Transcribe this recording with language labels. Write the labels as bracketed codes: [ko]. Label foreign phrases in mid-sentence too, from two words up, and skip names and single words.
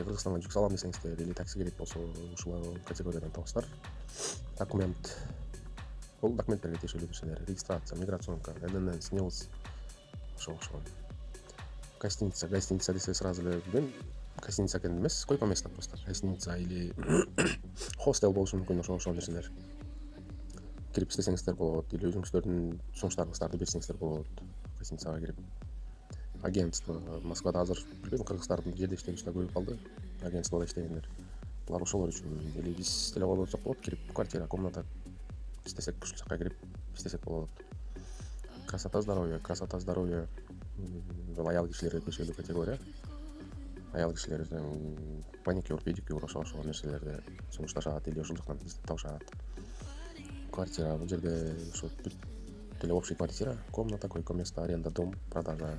[ky] Кыргызстанга жүк салам десеңиздер или такси керек болсо, ушул категориядан табасыздар. Документ. Бул документтерге тиешелүү нерселер. Регистрация, миграционка, ННН, СНИЛС. Ошол. Гостиница десе сразу эле билбейм. Гостиница экен эмес, [ru] койко место просто. Гостиница или хостел [ky] болушу мүмкүн, ошол нерселер. Кирип издесеңиздер болот, или өзүңүздөрдүн сунуштарыңыздарды берсеңиздер болот. Гостиницага кирип. Агентство. Москвада азыр билбейм, кыргыздардын жердештери үстө көбөйүп калды. Агентствода иштегендер. Булар ошолор үчүн. Или биз деле болсок болот, кирип [ru] квартира, комната [ky] издесек, ушул жака кирип издесек болот. [ru] Красота, здоровье. [ky] Бул аял кишилерге тиешелүү категория. Аял кишилер маникюр, педикюр, ошол нерселерди сунушташат или ошол жактан издеп табышат. Квартира. Бул жерде ошо деле [ru] общий квартира, комната, койко место, аренда, дом, продажа.